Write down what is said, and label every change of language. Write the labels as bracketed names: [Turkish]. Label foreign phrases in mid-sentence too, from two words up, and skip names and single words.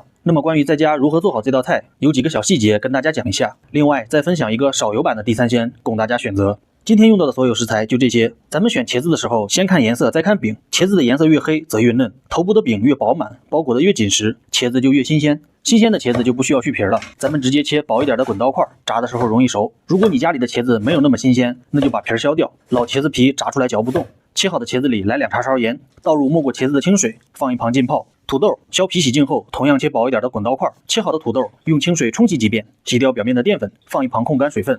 [Chinese] 那麼關於在家如何做好這道菜，有幾個小細節跟大家講一下。另外再分享一個少油版的地三鮮供大家選擇。今天用到的所有食材就這些。咱們選茄子的時候，先看顏色，再看餅。茄子的顏色越黑則越嫩，頭部的餅越飽滿，包裹得越緊實，茄子就越新鮮。新鮮的茄子就不需要去皮了，咱們直接切薄一點的滾刀塊，炸的時候容易熟。如果你家裡的茄子沒有那麼新鮮，那就把皮削掉，老茄子皮炸出来嚼不动。切好的茄子裡來2茶勺鹽，倒入没過茄子的清水，放一旁浸泡。土豆削皮洗淨後，同樣切薄一點的滾刀塊，切好的土豆用清水冲洗幾遍，洗掉表面的澱粉，放一旁控干水分。